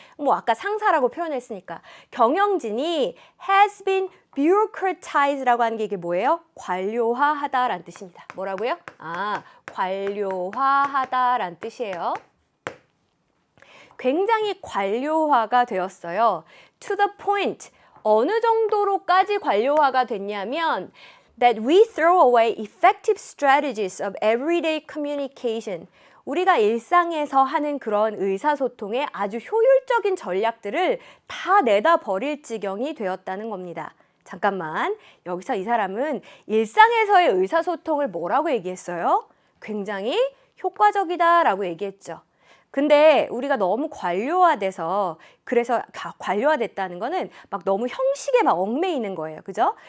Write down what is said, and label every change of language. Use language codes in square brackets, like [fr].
[ko] 뭐 아까 상사라고 표현했으니까 경영진이 [en] has been bureaucratized [ko] 라고 하는 게 이게 뭐예요? 관료화하다라는 뜻입니다. 뭐라고요? 아, 관료화하다라는 뜻이에요. 굉장히 관료화가 되었어요. [en] To the point. [ko] 어느 정도로까지 관료화가 됐냐면 [en] that we throw away effective strategies of everyday communication. [ko] 우리가 일상에서 하는 그런 의사소통의 아주 효율적인 전략들을 다 내다 버릴 지경이 되었다는 겁니다. 잠깐만, 여기서 이 사람은 일상에서의 의사소통을 뭐라고 얘기했어요? 굉장히 효과적이다라고 얘기했죠. 근데 우리가 너무 관료화돼서, 그래서 관료화됐다는 거는 막 너무 형식에 막 얽매이는 거예요. 그죠?